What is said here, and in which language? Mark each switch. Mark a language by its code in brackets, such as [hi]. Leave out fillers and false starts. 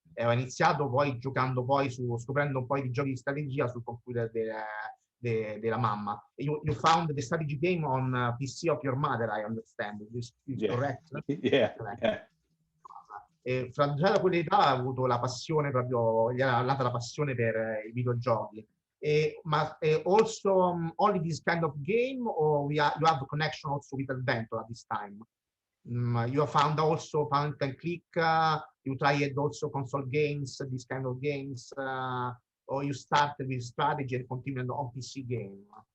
[it] Aveva iniziato poi giocando scoprendo un po' di giochi di strategia sul computer della mamma. [en] You found the strategy game on PC of your mother, I understand. Is correct? Yeah, yeah. [it] E fra già da quell'età ha avuto la passione proprio, gli era nata la passione per i videogiochi. [en] Ma also only this kind of game, or you have a connection also with Adventure at this time? You found also point and click, you tried also console games, this kind of games, or you started with strategy and continued on PC game?